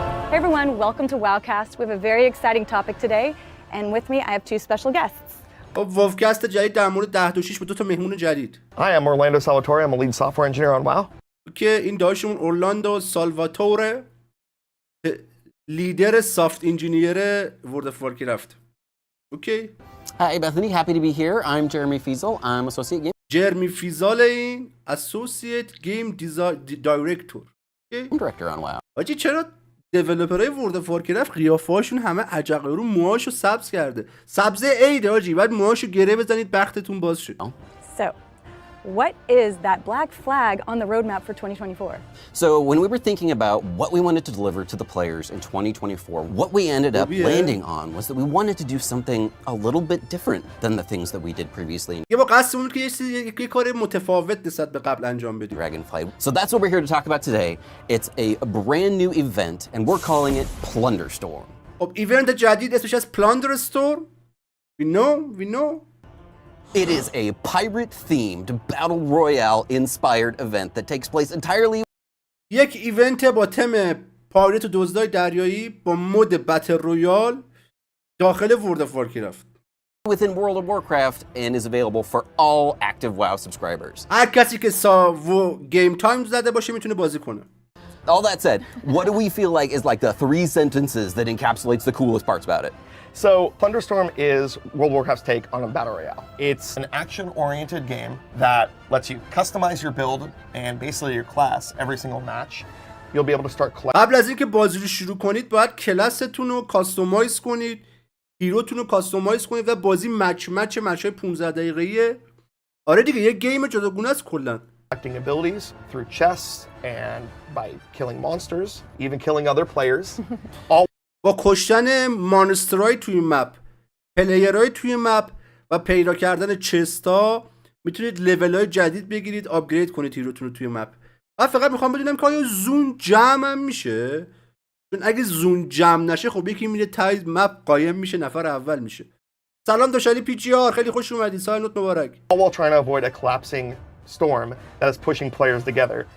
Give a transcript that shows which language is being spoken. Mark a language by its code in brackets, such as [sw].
[en] Hey everyone, welcome to Wowcast. We have a very exciting topic today, and with me I have two special guests. [fa] واوکست جدید در مورد 10.6 با 2 تا مهمون جدید. [en] Hi, I'm Orlando Salvatore. I'm a lead software engineer on WoW. [fa] که این داشتمون اورلاندو سالواتوره، لیدر سافت انجینیر ورلد اف وارکرافت. اوکی. [en] Hi, Bethany. Happy to be here. I'm Jeremy Fiesel. I'm Associate Game [fa] جرمی فیزال این اسوسییت گیم دایرکتور. [en] Director on WoW. [fa] آجی چرا دیولپرهای ورلد اف وارکرافت قیافه‌هاشون همه عجق رو موهاشو سبز کرده؟ سبز عیده آجی، بعد موهاشو گره بزنید بختتون باز شد. [en] So, what is that black flag on the roadmap for 2024? So, when we were thinking about what we wanted to deliver to the players in 2024, what we ended up landing on was that we wanted to do something a little bit different than the things that we did previously in [fa] یه با قصد که یه کار متفاوت نسبت به قبل انجام بدیم. [en] Dragonflight. So that's what we're here to talk about today. It's a brand new event, and we're calling it Plunderstorm. [fa] خب ایونت جدید اسمش از Plunderstorm. [en] We know. It is a pirate-themed battle royale-inspired event that takes place entirely [fa] یک ایونت با تم پایرت و دزدای دریایی با مود بتل رویال داخل ورلد اف وارکرافت [en] within World of Warcraft and is available for all active WoW subscribers. [fa] هر کسی که گیم تایم زده باشه میتونه بازی کنه. [en] All that said, what do we feel like is like the 3 sentences that encapsulates the coolest parts about it? So, Thunderstorm is World of Warcraft's take on a battle royale. It's an action-oriented game that lets you customize your build and basically your class every single match. You'll be able to start collecting. [fa] قبل از اینکه بازی رو شروع کنید باید کلاستون رو کاستومایز کنید، هیروتون رو کاستومایز کنید و بازی مچ 15 دقیقه‌ایه. آره دیگه یه گیم جداگونه است کلا. [en] Collecting abilities through chests and by killing monsters, even killing other players. All [fa] با کشتن مانسترای توی مپ، پلیرای توی مپ و پیدا کردن چستا میتونید لول‌های جدید بگیرید، آپگرید کنید هیروتون رو توی مپ. من فقط میخوام بدونم که آیا زون جمع هم میشه؟ چون اگه زون جمع نشه خب یکی میره تای مپ قایم میشه، نفر اول میشه. سلام داشالی پی جی آر، خیلی خوش اومدید. سال نوت مبارک. [en] all while trying to avoid a collapsing storm that is pushing players together.